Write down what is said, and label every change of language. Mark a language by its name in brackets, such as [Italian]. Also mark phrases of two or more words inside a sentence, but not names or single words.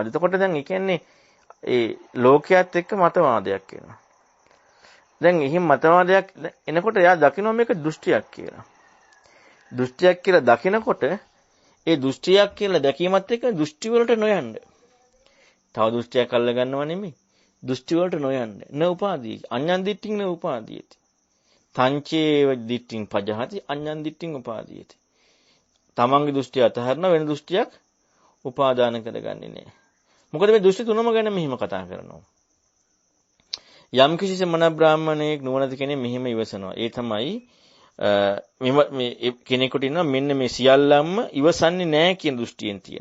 [Sinhala] එතකොට දැන් ඒ කියන්නේ ඒ ලෝකයේත් එක්ක මතවාදයක් වෙනවා. දැන් එහෙම මතවාදයක් එනකොට එයා දකිනවා මේක දෘෂ්ටියක් කියලා. දෘෂ්ටියක් කියලා දකිනකොට ඒ දෘෂ්ටියක් කියලා දැකීමත් එක්ක දෘෂ්ටි වලට නොයන්න. තව දෘෂ්ටියක් අල්ල ගන්නව නෙමෙයි. දෘෂ්ටි වලට නොයන්න. [Pali] න උපාදී. අඤ්ඤං දිට්ඨින් න උපාදීයති. තංචේ දිට්ඨින් පජහති අඤ්ඤං දිට්ඨින් උපාදීයති. [Sinhala] තමන්ගේ දෘෂ්ටිය අතහරින වෙන දෘෂ්ටියක් උපාදාන කරගන්නේ නැහැ. මොකද මේ දෘෂ්ටි තුනම ගැන මෙහිම කතා කරනවා. යම් කිසි සමන බ්‍රාහ්මණයෙක් නුවණති කෙනෙක් මෙහිම ඉවසනවා. ඒ තමයි මේ කෙනෙකුට ඉන්නවා මෙන්න මේ සියල්ලම ඉවසන්නේ නැහැ කියන දෘෂ්ටියෙන් තියෙන.